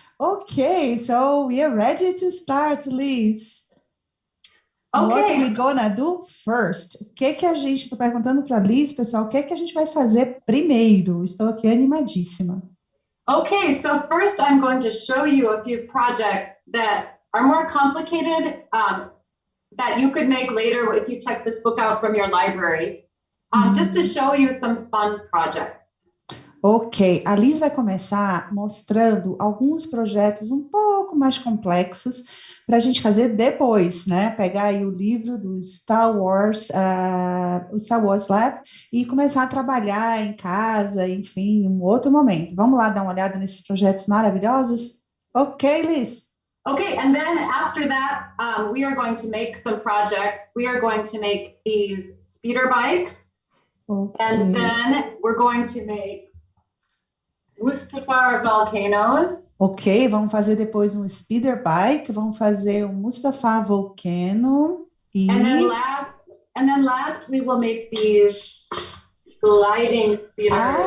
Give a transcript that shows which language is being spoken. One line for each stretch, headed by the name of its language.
English: Okay, so we are ready to start, Liz. Okay. What are we gonna do first?
Portuguese: O que a gente está perguntando para a Liz, pessoal? O que a gente vai fazer primeiro? Estou aqui animadíssima.
English: Okay, so first I'm going to show you a few projects that are more complicated that you could make later if you check this book out from your library, just to show you some fun projects.
Portuguese: Ok, a Liz vai começar mostrando alguns projetos um pouco pouco mais complexos para a gente fazer depois, né? Pegar aí o livro do Star Wars, o Star Wars Lab, e começar a trabalhar em casa, enfim, em um outro momento. Vamos lá dar uma olhada nesses projetos maravilhosos? Ok, Liz?
English: Okay, and then after that, we are going to make some projects. We are going to make these speeder bikes, and then we're going to make Mustafar volcanoes.
Portuguese: Ok, vamos fazer depois um speeder bike, vamos fazer um Mustafa Volcano e...
English: And then last we will make these gliding speeders.